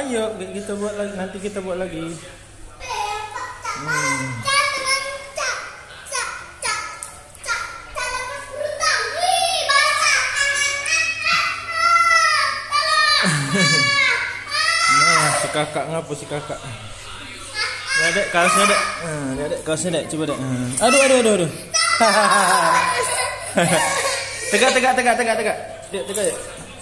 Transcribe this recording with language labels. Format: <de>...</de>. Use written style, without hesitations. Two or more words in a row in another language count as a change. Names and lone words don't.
<id>kita buat lagi. Nanti kita buat lagi. Nah, si kakak ngapa si kakak? Dek, kaosnya dek. Dek, kaosnya dek. Coba dek. Aduh. Tegak. Dek, tegak. Dek.</id>